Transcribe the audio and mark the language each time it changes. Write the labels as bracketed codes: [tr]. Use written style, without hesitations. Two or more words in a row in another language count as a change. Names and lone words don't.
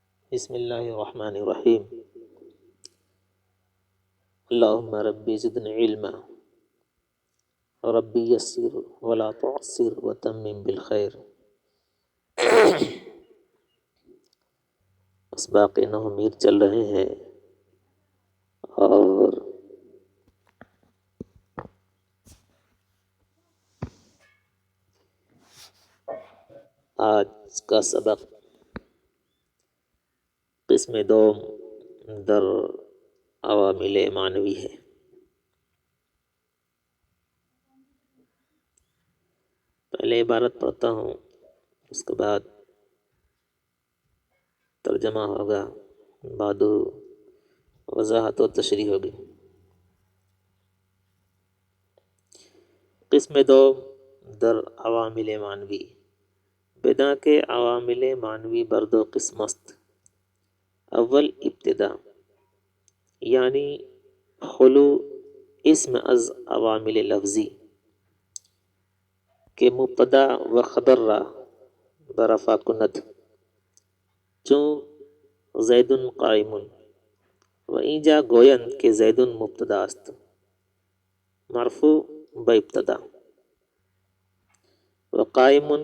[ar] بسم اللہ الرحمن الرحیم اللہم ربی زدنی علما ربی یسر ولا تعسر وتمم بالخیر۔ [ur] اسباق نو میر چل رہے ہیں اور آج کا سبق [fa] قسم دوم در عوامل معنوی [ur] ہے۔ پہلے عبارت پڑھتا ہوں، اس کے بعد ترجمہ ہوگا، بعد وضاحت و تشریح ہوگی۔ [fa] قسم دوم در عوامل معنوی، بدا کے عوامل معنوی بر دو قسم است۔ اول ابتدا، یعنی خلو اسم از عوامل لفظی کہ مبتدا و خبر را برفع کند، چون [ar] زید قائم [fa] و اینجا گویند کہ زید مبتدا است مرفوع با ابتدا و قائم